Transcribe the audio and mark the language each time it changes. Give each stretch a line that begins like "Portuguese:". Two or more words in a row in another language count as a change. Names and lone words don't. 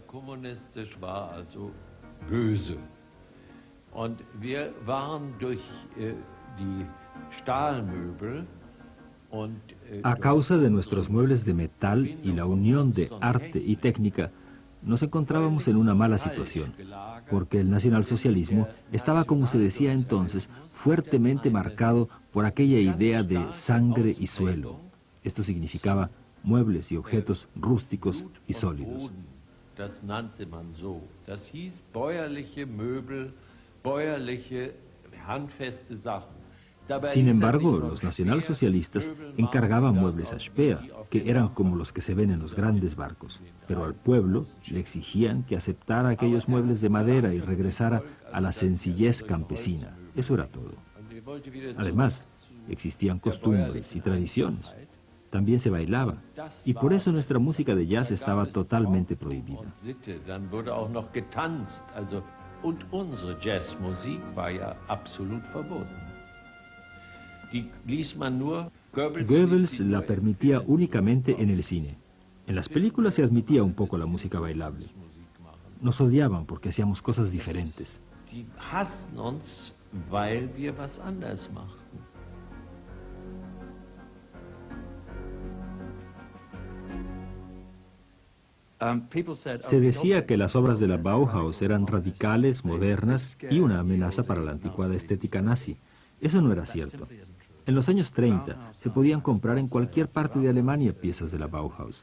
Spanish: A causa de nuestros muebles de metal y la unión de arte y técnica, nos encontrábamos en una mala situación, porque el nacionalsocialismo estaba, como se decía entonces, fuertemente marcado por aquella idea de sangre y suelo. Esto significaba muebles y objetos rústicos y sólidos.
German: Das nannte man so. Das hieß bäuerliche Möbel, bäuerliche, handfeste Sachen.
Spanish: Sin embargo, los nacionalsocialistas encargaban muebles a Speer, que eran como los que se ven en los grandes barcos, pero al pueblo le exigían que aceptara aquellos muebles de madera y regresara a la sencillez campesina. Eso era todo. Además, existían costumbres y tradiciones. También se bailaba, y por eso nuestra música de jazz estaba totalmente prohibida.
German: Und unsere Jazzmusik war ja absolut verboten.
Spanish: Goebbels la permitía únicamente en el cine. En las películas se admitía un poco la música bailable. Nos odiaban porque hacíamos cosas diferentes.
German: Sie hassen uns, weil wir was anders machten.
Spanish: Se decía que las obras de la Bauhaus eran radicales, modernas y una amenaza para la anticuada estética nazi. Eso no era cierto. En los años 30 se podían comprar en cualquier parte de Alemania piezas de la Bauhaus.